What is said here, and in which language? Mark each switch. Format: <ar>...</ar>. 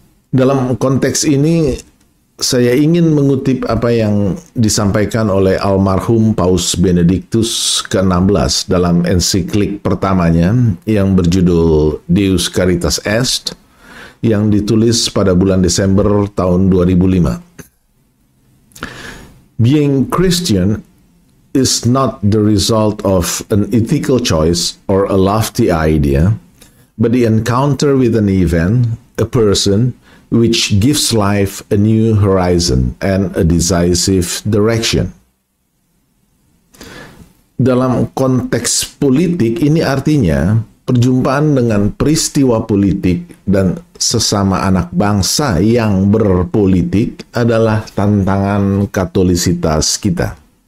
<id>Dalam konteks ini, saya ingin mengutip apa yang disampaikan oleh almarhum Paus Benediktus ke-16 dalam ensiklik pertamanya yang berjudul Deus Caritas Est, yang ditulis pada bulan Desember tahun 2005.</id> <en>Being Christian is not the result of an ethical choice or a lofty idea, but the encounter with an event, a person, which gives life a new horizon and a decisive direction.</en> <id>Dalam konteks politik, ini artinya perjumpaan dengan peristiwa politik dan sesama anak bangsa yang berpolitik adalah tantangan katolisitas kita.</id>